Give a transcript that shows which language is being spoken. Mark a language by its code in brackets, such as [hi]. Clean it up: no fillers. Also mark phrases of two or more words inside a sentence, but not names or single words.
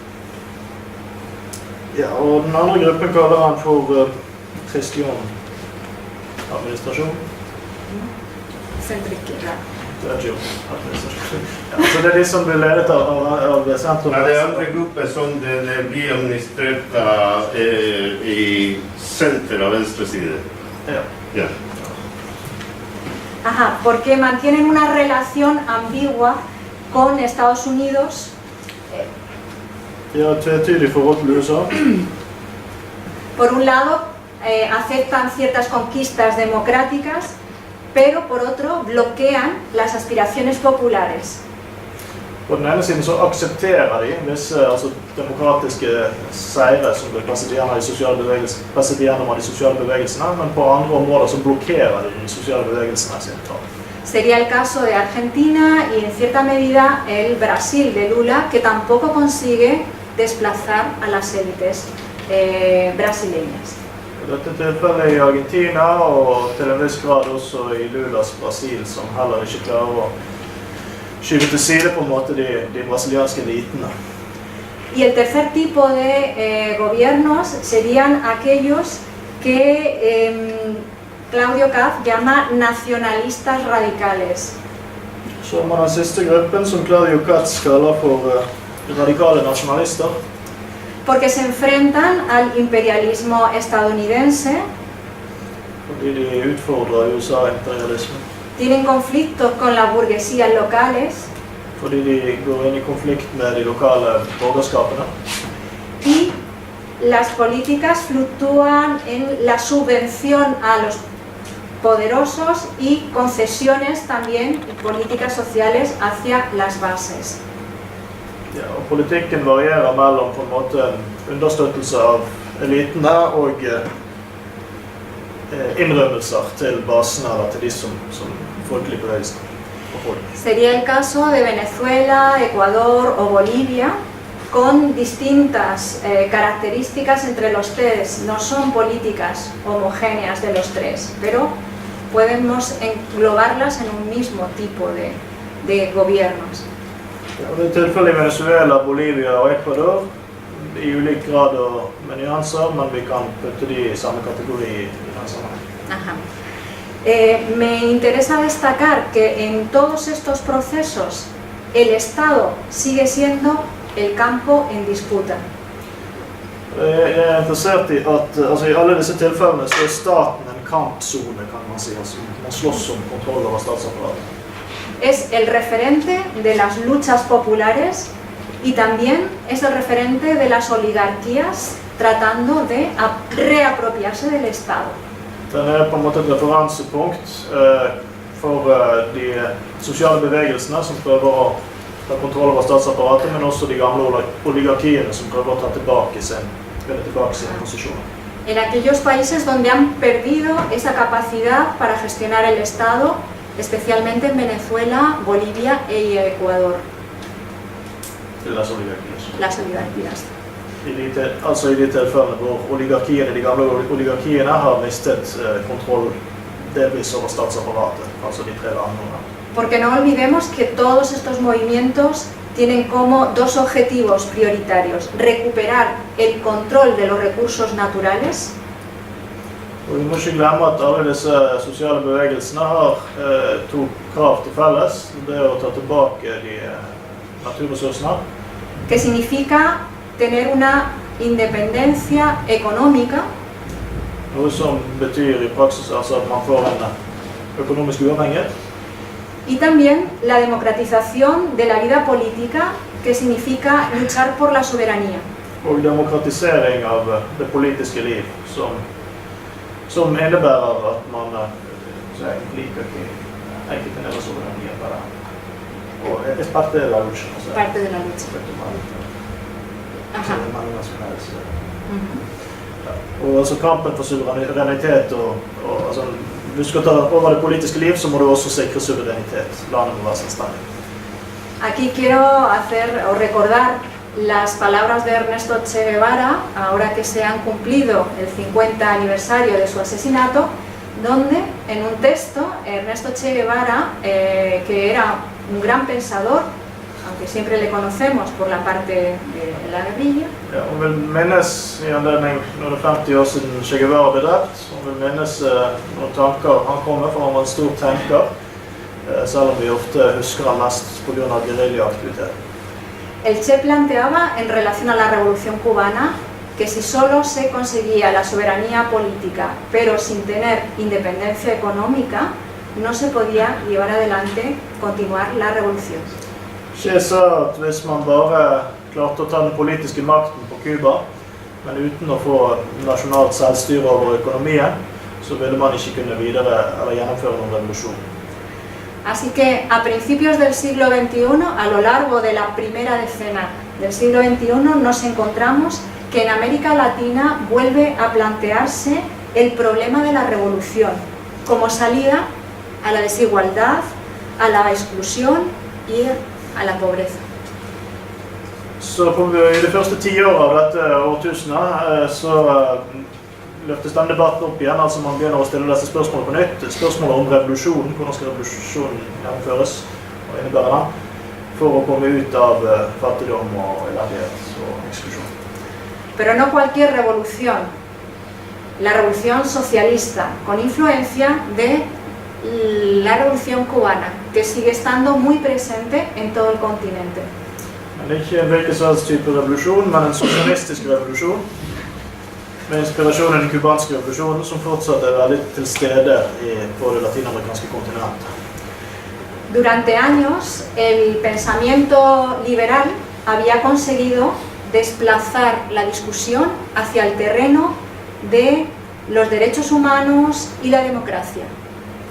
[no] Ja, og den andre gruppen kaller han for gestión, administrasjon. [es] Centro-izquierda. [no] Ja, så det de som blir ledet av sentrum. Det andre grupper som det blir administrert I senter av venstre side. Ja. [es] Ajá, porque mantienen una relación ambigua con Estados Unidos. [no] De har et tvetydig forhold til USA. [es] Por un lado, aceptan ciertas conquistas democráticas, pero por otro bloquean las aspiraciones populares. [no] På den ene siden så aksepterer de visse demokratiske seire som blir presset igjennom av de sosiale bevegelsene, men på andre områder så blokkerer de sosiale bevegelsene sin tall. [es] Sería el caso de Argentina y en cierta medida el Brasil de Lula, que tampoco consigue desplazar a las élites brasileñas. [no] Dette tilfellet I Argentina og til en viss grad også I Lulas Brasil, som heller ikke klarer å skyve til side på en måte de brasilianske elitene. [es] Y el tercer tipo de gobiernos serían aquellos que Claudio Katz llama nacionalistas radicales. [no] Så har man den siste gruppen som Claudio Katz kaller for radikale nationalister. [es] Porque se enfrentan al imperialismo estadounidense. [no] Fordi de utfordrer USA-imperialismen. [es] Tienen conflictos con las burguesías locales. [no] Fordi de går inn I konflikt med de lokale borgerskapene. [es] Y las políticas fluctúan en la subvención a los poderosos y concesiones también políticas sociales hacia las bases. [no] Ja, og politikken varierer mellom på en måte understøttelse av elitene og innrømmelser til basene eller til de som folkelig bevegelse. [es] Sería el caso de Venezuela, Ecuador o Bolivia, con distintas características entre los tres. No son políticas homogéneas de los tres, pero podemos englobarlas en un mismo tipo de gobiernos. [no] Ja, det er tilfellet i Venezuela, Bolivia og Ecuador, i ulik grad og med nyanser, men vi kan putte de i samme kategori i den sammenheng. [es] Ajá. Me interesa destacar que en todos estos procesos el Estado sigue siendo el campo en disputa. [no] Jeg er interessert i at i alle disse tilfellene så er staten en kampzone, kan man si. Man slåss om kontroll over statsapparatet. [es] Es el referente de las luchas populares y también es el referente de las oligarquías tratando de reapropiarse del Estado. [no] Den er på en måte et referansepunkt for de sosiale bevegelsene som prøver å ta kontroll over statsapparatet, men også de gamle oligarkiene som prøver å ta tilbake sin posisjon. [es] En aquellos países donde han perdido esa capacidad para gestionar el Estado, especialmente en Venezuela, Bolivia y Ecuador. Las oligarkier. Las oligarquías. [no] Altså i de tilfellene hvor de gamle oligarkiene har mistet kontroll delvis over statsapparatet, altså de tre landene. [es] Porque no olvidemos que todos estos movimientos tienen como dos objetivos prioritarios: recuperar el control de los recursos naturales. [no] Og vi må ikke glemme at alle disse sosiale bevegelsene har to krav til felles. Det er å ta tilbake de naturressursene. [es] Que significa tener una independencia económica. [no] Noe som betyr i praksis altså at man får en økonomisk uavhengighet. [es] Y también la democratización de la vida política, que significa luchar por la soberanía. [no] Og demokratisering av det politiske liv, som innebærer at man liker ikke [es] tener soberanía para... Og es parte de la lucha. Parte de la lucha. Ajá. [no] Og altså kampen for suverenitet og altså, hvis du skal ta over det politiske liv, så må du også sikre suverenitet. Landet må være selvstendig. [es] Aquí quiero recordar las palabras de Ernesto Che Guevara, ahora que se han cumplido el 50 aniversario de su asesinato, donde en un texto Ernesto Che Guevara, que era un gran pensador, aunque siempre le conocemos por la parte de la guerrilla. [no] Ja, hun vil minnes i anledning når det er 50 år siden Che Guevara ble drept. Hun vil minnes noen tanker han kom med, for han var en stor tenker, selv om vi ofte husker han mest på grunn av guerrillaaktivitet. [es] El Che planteaba en relación a la Revolución Cubana que si solo se conseguía la soberanía política, pero sin tener independencia económica, no se podía llevar adelante, continuar la revolución. [no] Che sa at hvis man bare klarte å ta den politiske makten på Cuba, men uten å få nasjonalt selvstyre over økonomien, så ville man ikke kunne gjennomføre noen revolusjon. [es] Así que a principios del siglo XXI, a lo largo de la primera decena del siglo XXI, nos encontramos que en América Latina vuelve a plantearse el problema de la revolución como salida a la desigualdad, a la exclusión y a la pobreza. [no] Så i de første 10 årene av dette årtusenet så løftes den debatten opp igjen, altså man begynner å stille disse spørsmålene på nytt. Spørsmålet om revolusjonen, hvordan skal revolusjonen gjennomføres og innebære den, for å komme ut av fattigdom og elendighet og eksklusjon. [es] Pero no cualquier revolución, la revolución socialista, con influencia de la revolución cubana, que sigue estando muy presente en todo el continente. [no] Men ikke en hvilken som helst type revolusjon, men en sosialistisk revolusjon, med inspirasjon av den kubanske revolusjonen, som fortsatt veldig til stede på det latinamerikanske kontinentet. [es] Durante años, el pensamiento liberal había conseguido desplazar la discusión hacia el terreno de los derechos humanos y la democracia.